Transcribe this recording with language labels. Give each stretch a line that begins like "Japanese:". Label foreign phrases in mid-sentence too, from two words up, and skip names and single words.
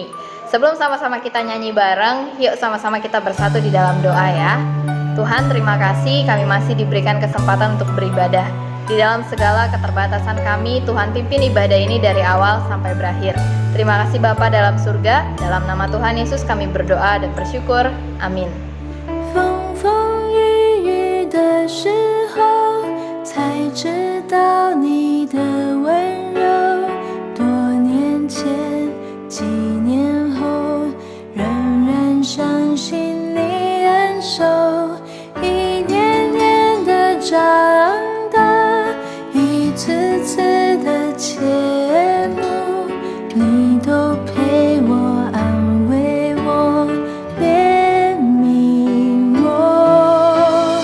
Indonesian: Sebelum sama-sama kita nyanyi bareng, yuk sama-sama kita bersatu di dalam doa ya. Tuhan, terima kasih kami masih diberikan kesempatan untuk beribadah. Di dalam segala keterbatasan kami, Tuhan pimpin ibadah ini dari awal sampai berakhir. Terima kasih Bapa dalam surga, dalam nama Tuhan Yesus kami berdoa dan bersyukur. Amin.
Chinese: 风风雨雨的时候，才知道你的温柔。多年前，几年后，仍然相信你恩手，一年年的长大，一次次的切慕，你都陪我安慰我，怜悯我。